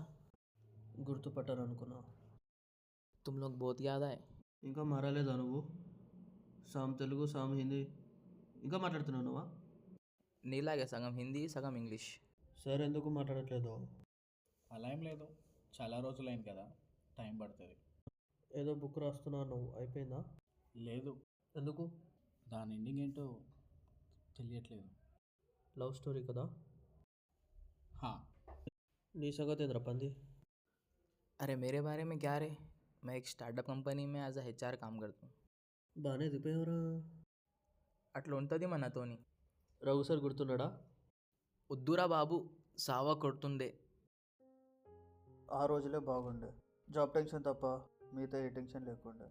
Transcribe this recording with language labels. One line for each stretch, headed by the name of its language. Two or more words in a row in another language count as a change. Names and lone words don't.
Telugu: గుర్తుపట్టారు అనుకున్నా.
Hindi: तुम लोग बहुत याद आये.
Telugu: ఇంకా మారలేదా నువ్వు? సామ్ తెలుగు, సామ్ హిందీ ఇంకా మాట్లాడుతున్నావు నువ్వా? నీలాగే సగం హిందీ సగం ఇంగ్లీష్. సార్ ఎందుకు మాట్లాడట్లేదు? అలా ఏం లేదు, చాలా రోజులైంది కదా, టైం పడుతుంది. ఏదో బుక్ రాస్తున్నావు నువ్వు, అయిపోయిందా? లేదు, ఎందుకు? దాని ఎండింగ్ ఏంటో తెలియట్లేదు. లవ్ స్టోరీ కదా? హా. నీ సంగతి ఏంద్రా పంది?
Hindi: अरे मेरे बारे में क्या रे, मैं एक
English: startup company
Hindi: में
English: as a HR
Hindi: काम करता हूँ.
Telugu: బాగానే దిపోయావురా. అట్లా ఉంటుంది మనతోని. రఘు సార్ గుర్తున్నాడా? వద్దురా బాబు, సావా కొడుతుండే. ఆ రోజులే బాగుండే. జాబ్ టెన్షన్ తప్ప మిగతా ఏ టెన్షన్ లేకుండే.